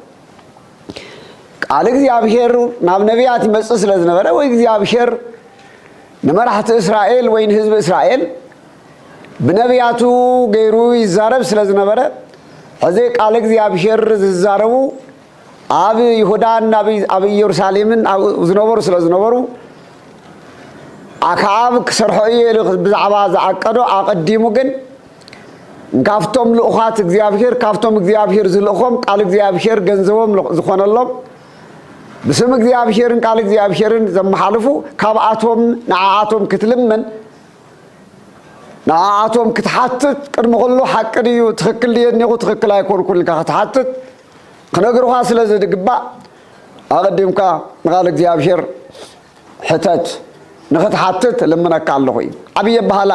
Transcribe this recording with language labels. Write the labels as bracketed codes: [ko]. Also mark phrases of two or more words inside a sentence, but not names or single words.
[ti] ቃል እግዚአብሔር ናብ ነቢያት ይመፅእ ስለ ዝነበረ ወይ እግዚአብሔር ንመራሕቲ እስራኤል ወይ ንህዝቢ እስራኤል ብነቢያቱ ገይሩ ይዛረብ ስለ ዝነበረ ሕዚ ቃል እግዚአብሔር ዝዛረቡ ኣብ ይሁዳን ኣብ ኢየሩሳሌምን ዝነበሩ ስለ ዝነበሩ ኣክዓብ ክሰርሖ እዩ ብዛዕባ ዝዓቀዶ ኣቐዲሙ ግን ካብቶም ልኡኻት እግዚአብሔር ካብቶም እግዚአብሔር ዝልእኾም ቃል እግዚአብሔር ገንዘቦም ዝኾነሎም بسم እግዚአብሔርን ቃል እግዚአብሔርን ዘመሓልፉ ካብኣቶም ንዓኣቶም ክትልመን ንዓኣቶም ክትሓትት ቅድሚ ኩሉ ሓቂ ድዩ ትክክል ድየኒኹ ትክክል ኣይኮንኩን ኢልካ ክትሓትት ክነግሩኻ ስለ ዝግባእ ኣቐዲምካ ንቃል እግዚአብሔር ሕተት ንኽትሓትት ልምነካ ኣለኹ እዩ ዓብዪ ኣበሃላ